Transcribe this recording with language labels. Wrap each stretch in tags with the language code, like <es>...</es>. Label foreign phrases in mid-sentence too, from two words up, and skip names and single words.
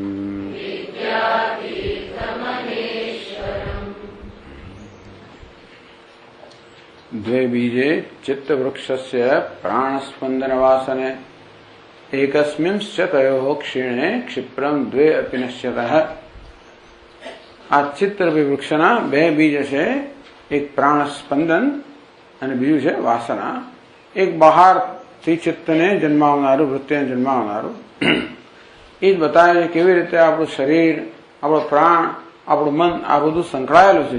<sa>द्वे बीजे चित्तवृक्षस्य प्राणस्पन्दनवासने एकस्मिंश्च तयोः क्षीणे क्षिप्रं द्वे अपि नश्यतः।</sa> <gu>આ ચિત્તરૂપી વૃક્ષના બે બીજ છે, એક પ્રાણ સ્પંદન અને બીજું છે વાસના. એક બહારથી ચિત્તને જન્માવનારું, વૃત્તિને જન્માવનારું. એ જ બતાવે છે કેવી રીતે આપણું શરીર, આપણો પ્રાણ, આપણું મન આ બધું સંકળાયેલું છે.</gu>